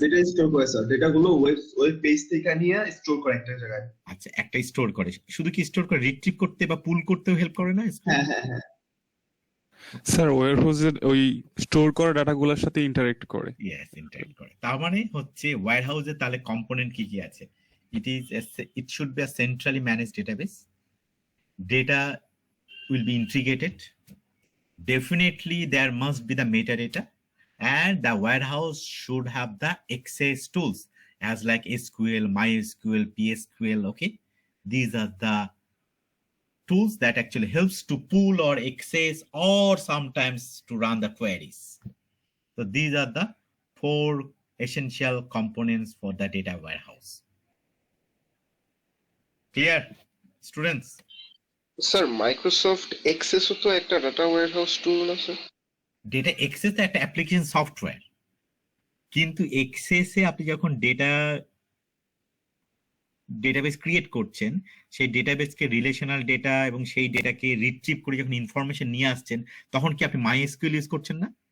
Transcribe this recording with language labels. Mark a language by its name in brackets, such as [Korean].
[Bangla] Data store করে sir, data গুলো web page থেকে নিয়ে স্টোর করে একটা জায়গায়। আচ্ছা, একটা স্টোর করে, শুধু কি স্টোর করে, রিট্রিভ করতে বা পুল করতেও হেল্প করে না? হ্যাঁ হ্যাঁ হ্যাঁ। স্যার ওয়্যারহাউসের ওই স্টোর করা ডাটাগুলোর সাথে ইন্টারেক্ট করে। ইয়েস, ইন্টারেক্ট করে। তার মানে হচ্ছে ওয়্যারহাউসে তাহলে কম্পোনেন্ট কি কি আছে? [English] It should be a centrally managed database. Data will be integrated. Definitely there must be the metadata, and the warehouse should have the access tools as like SQL, MySQL, PSQL. Okay, these are the tools that actually helps to pull or access or sometimes to run the queries. So these are the four essential components for the data warehouse. Clear, students? [Bangla] Sir Microsoft এক্সেসও তো একটা data warehouse টুল না sir? Data access একটা application software, কিন্তু এক্সেসে আপনি যখন database create করছেন, সেই ডেটাবেসকে relational data এবং সেই ডেটাকে রিট্রিভ করে যখন ইনফরমেশন নিয়ে আসছেন, তখন কি আপনি মাই এসকিউএল ইউজ করছেন না?